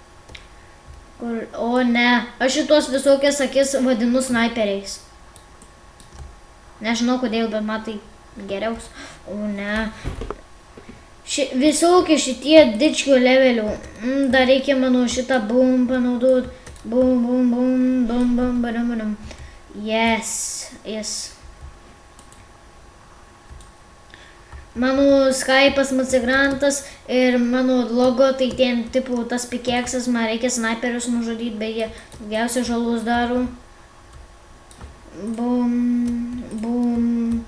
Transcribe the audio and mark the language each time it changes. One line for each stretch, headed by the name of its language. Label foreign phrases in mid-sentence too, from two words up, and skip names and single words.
Lithuanian: O ne, aš šitos visokias akis vadinu snaiperiais. Nežinau kodėl, bet man tai geriaus. O ne. Visokie šitie dičkio levelių. Dar reikia mano šitą bum panaudot. Bum. Yes. Mano Skype'as Macigrantas ir mano logo, tai ten tipo tas pikeksas, man reikia snaiperius nužudyti, beje, daugiausia žalos daro. Bum.